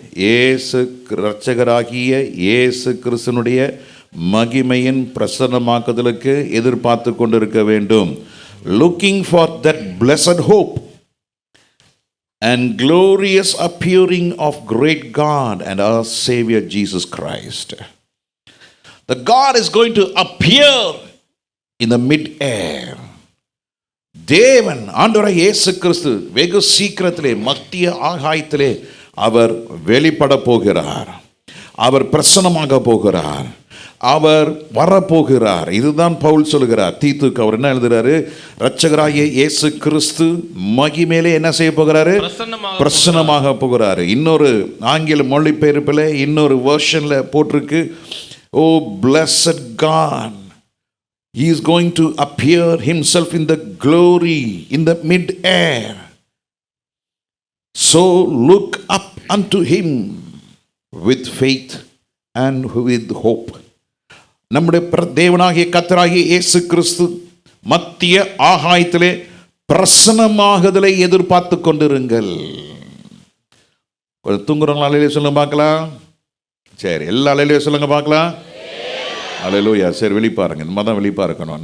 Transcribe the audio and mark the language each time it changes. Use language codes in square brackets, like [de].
[ta] இயேசு இரட்சகராகிய இயேசு கிறிஸ்துவினுடைய மகிமையின் பிரசன்னமாக்குதலுக்கு எதிர்பார்த்து கொண்டிருக்க வேண்டும். [en] Looking for that blessed hope and glorious appearing of great God and our Savior Jesus Christ. The God is going to appear in the mid-air. [ta] தேவன் ஆண்டவராகிய இயேசு கிறிஸ்து வெகு சீக்கிரத்திலே மத்திய ஆகாயத்திலே அவர் வெளிப்பட போகிறார். அவர் பிரசன்னமாக போகிறார். அவர் வரப்போகிறார். இதுதான் பவுல் சொல்லுகிறார் தீத்துக்கு. அவர் என்ன எழுதுறாரு? இரட்சகராகிய இயேசு கிறிஸ்து மகிமையிலே என்ன செய்ய போகிறாரு? பிரசன்னமாக போகிறாரு. இன்னொரு ஆங்கில மொழிபெயர்ப்பில் இன்னொரு வெர்ஷன்ல போட்டிருக்கு, [en] O blessed God, he is going to appear himself in the glory in the mid-air. So look up unto him with faith and with hope. [ta] நம்முடைய தேவனாகிய கர்த்தராகிய இயேசு கிறிஸ்து மத்திய ஆகாயத்திலே பிரசன்னமாகுதலை எதிர்பார்த்து கொண்டிருங்கள். தூங்குறவங்களா அலையிலே சொல்லுங்க பார்க்கலாம். சரி, எல்லா அலையிலே சொல்லுங்க பார்க்கலாம். அல்லேலூயா. சரி, வெளிப்பாருங்க. இந்த மாதிரி தான் வெளிப்பா இருக்கணும்.